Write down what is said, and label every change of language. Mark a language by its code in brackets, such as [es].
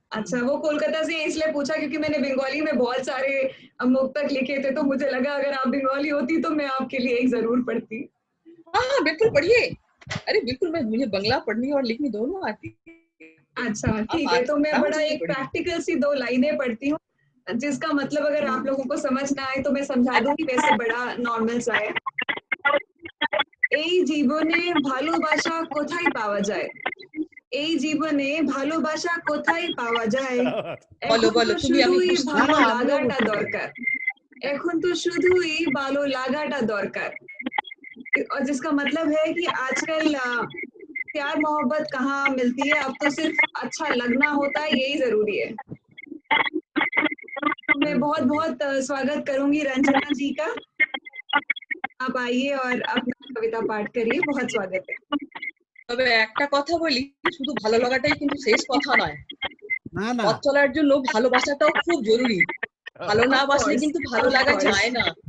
[hi] अच्छा, वो कोलकाता से इसलिए पूछा क्योंकि मैंने बंगाली में बहुत सारे मुक्तक लिखे थे, तो मुझे लगा अगर आप बंगाली होती तो मैं आपके लिए एक जरूर पढ़ती। हाँ बिल्कुल पढ़िए। अरे बिल्कुल, मुझे बंगला पढ़नी और लिखनी दोनों आती। अच्छा ठीक है, तो मैं बड़ा एक प्रैक्टिकल सी 2 लाइनें पढ़ती हूँ, जिसका मतलब अगर आप लोगों को समझ ना आए तो मैं समझा दूंगी, वैसे बड़ा नॉर्मल सा है। [bn] এই জীবনে ভালোবাসা কোথায় পাওয়া যায়, এই জীবনে ভালোবাসা কোথায় পাওয়া যায়, এখন তো শুধুই ভালো লাগাটা দরকার, এখন তো শুধুই ভালো লাগাটা দরকার। [hi] और जिसका मतलब है कि आजकल प्यार मोहब्बत कहाँ मिलती है, अब तो सिर्फ अच्छा लगना होता है, यही जरूरी है। मैं बहुत बहुत स्वागत करूंगी रंजना जी का, आप आइए और अपना कविता पाठ करिए, बहुत स्वागत है। [bn] তবে একটা কথা বলি, শুধু ভালো লাগাটাই কিন্তু শেষ কথা নয়, পথ চলার জন্য ভালোবাসাটাও খুব জরুরি। ভালো না বাসলে কিন্তু ভালো লাগা যায় না।